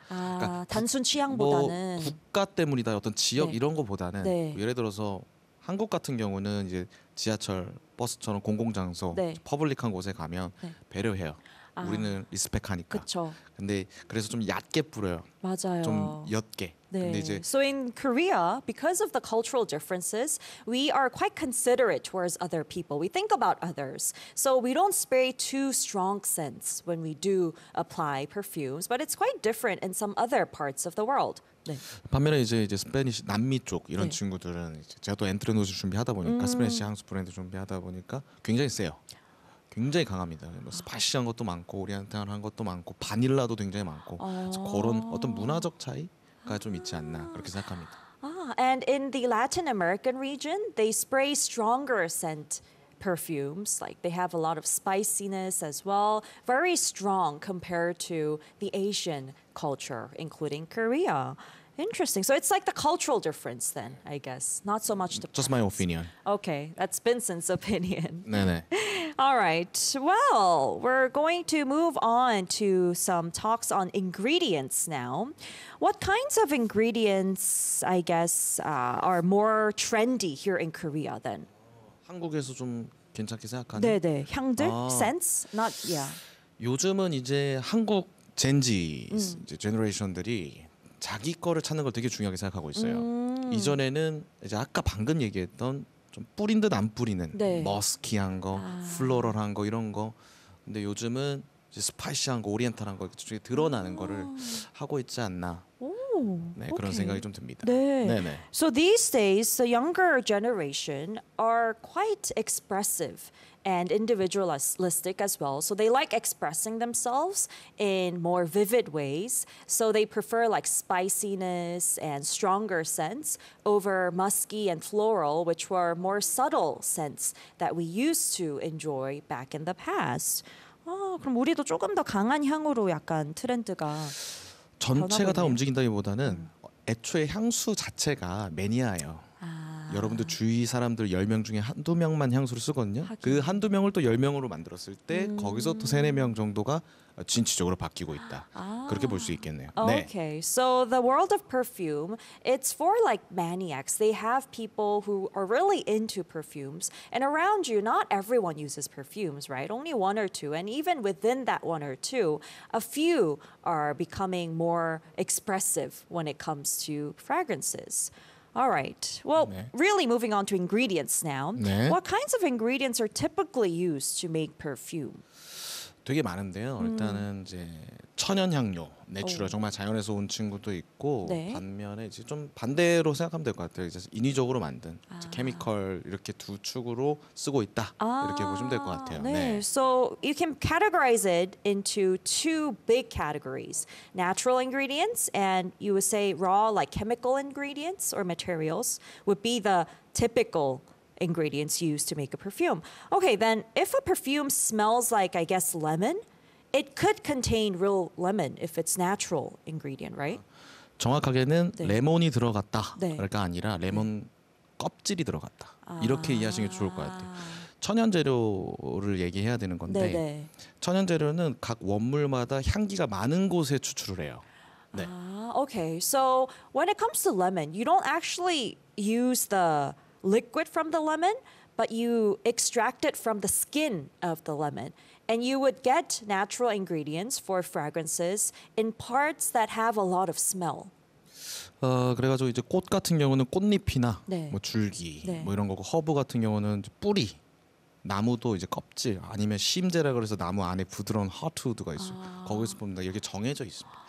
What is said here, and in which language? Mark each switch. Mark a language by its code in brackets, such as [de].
[ko] 아, 그러니까 단순 취향보다는 뭐 국가 때문이다. 어떤 지역 네. 이런 거보다는 네. 예를 들어서 한국 같은 경우는 이제 지하철, 버스처럼 공공 장소, 네. 퍼블릭한 곳에 가면 네. 배려해요. 아, 우리는 리스펙하니까. 그렇죠. 근데 그래서 좀 얕게 뿌려요. 맞아요. 좀 옅게. 네. 근데 이제 [en] So in Korea, because of the cultural differences, we are quite considerate towards other people. We think about others. So we don't spray too strong scents when we do apply perfumes, but it's quite different in some other parts of the world. [ko] 네. 반면에 이제 스페니시 남미 쪽 이런 네. 친구들은 이제 제가 또 엔트레노즈 준비하다 보니까 스페니시 향수 브랜드 준비하다 보니까 굉장히 세요. 굉장히 강합니다. 뭐 스파시한 것도 많고 오리엔탈한 것도 많고 바닐라도 굉장히 많고 그래서 그런 어떤 문화적 차이가 좀 있지 않나 그렇게 생각합니다. [en] And in the Latin American region, they spray stronger scent perfumes. Like they have a lot of spiciness as well. Very strong compared to the Asian culture, including Korea. Interesting. So it's like the cultural difference then, I guess. Not so much the Just my opinion. Okay, that's Vincent's opinion. [ko] 네네. [en] All right. Well, we're going to move on to some talks on ingredients now. What kinds of ingredients, I guess, are more trendy here in Korea then? [ko] 한국에서 좀 괜찮게 생각하는 네네. 향들? 아. [en] Scents? Not, yeah. [ko] 요즘은 이제 한국 젠지, 이제 제너레이션들이 자기 거를 찾는 걸 되게 중요하게 생각하고 있어요. 이전에는 이제 아까 방금 얘기했던 좀 뿌린 듯 안 뿌리는 네. 머스키한 거, 플로럴한 거 이런 거. 근데 요즘은 이제 스파이시한 거, 오리엔탈한 거 이렇게 드러나는 거를 하고 있지 않나. 네, 그런 [en] okay. [ko] 생각이 좀 듭니다. 네. 네네. [en] So these days, the younger generation are quite expressive and individualistic as well. So they like expressing themselves in more vivid ways. So they prefer like spiciness and stronger scents over musky and floral, which were more subtle scents that we used to enjoy back in the past. [ko] 아, 그럼 우리도 조금 더 강한 향으로 약간 트렌드가 전체가 다 움직인다기보다는 애초에 향수 자체가 매니아예요. 여러분들 주위 사람들 10명 중에 한두 명만 향수를 쓰거든요. 그 한두 명을 또 10명으로 만들었을 때 거기서 또 세네 명 정도가 진취적으로 바뀌고 있다. 아. 그렇게 볼 수 있겠네요. [en] Oh, okay. So the world of perfume, it's for like maniacs. They have people who are really into perfumes. And around you, not everyone uses perfumes, right? Only one or two. And even within that one or two, a few are becoming more expressive when it comes to fragrances. All right. Well, [ko] 네. [en] really moving on to ingredients now. [ko] 네. [en] What kinds of ingredients are typically used to make perfume? [ko] 되게 많은데요. 일단은 이제 천연 향료, 내추럴 정말 자연에서 온 친구도 있고 네. 반면에 이제 좀 반대로 생각하면 될 것 같아요. 이제 인위적으로 만든 아. 이제 케미컬 이렇게 두 축으로 쓰고 있다. 아. 이렇게 보시면 될 것 같아요. 네. 네. [en] So you can categorize it into two big categories. Natural ingredients and you would say raw like chemical ingredients or materials would be the typical ingredients used to make a perfume. Okay, then if a perfume smells like, I guess, lemon, it could contain real lemon if it's natural ingredient, right? [ko] 정확하게는 네. 레몬이 들어갔다가 아니라 레몬 껍질이 들어갔다. 이렇게 이해하시는 게 좋을 것 같아요. 천연재료를 얘기해야 되는 건데 네네. 천연재료는 각 원물마다 향기가 많은 곳에 추출을 해요. 네. 아, okay. [en] So when it comes to lemon, you don't actually use the liquid from the lemon, but you extract it from the skin of the lemon. And you would get natural ingredients for fragrances in parts that have a lot of smell. [ko] 그래가지고 이제 꽃 같은 경우는 꽃잎이나 네. 뭐 줄기 네. 뭐 이런 거고 허브 같은 경우는 뿌리 나무도 이제 껍질 아니면 심재라 그래서 나무 안에 부드러운 하트우드가 있어요. 아. 거기서 봅니다. 이렇게 정해져 있습니다.